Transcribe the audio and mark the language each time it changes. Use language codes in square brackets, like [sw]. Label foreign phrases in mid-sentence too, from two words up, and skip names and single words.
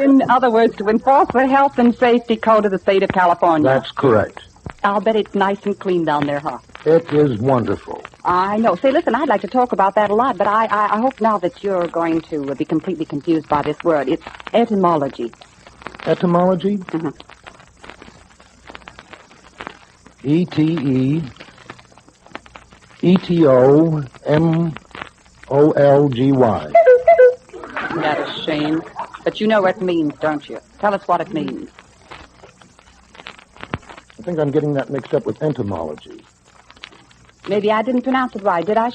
[en] In other words, to enforce the health and safety code of the state of California. That's correct. I'll bet it's nice and clean down there, huh? It is wonderful. I know. Say, listen, I'd like to talk about that a lot, but I hope now that you're going to be completely confused by this word. It's etymology. Etymology? Mm-hmm. E-T-E-E-T-O-M-O-L-G-Y. Isn't that a shame? But you know what it means, don't you? Tell us what it means. I think I'm getting that mixed up with entomology. Maybe I didn't pronounce it right, did I?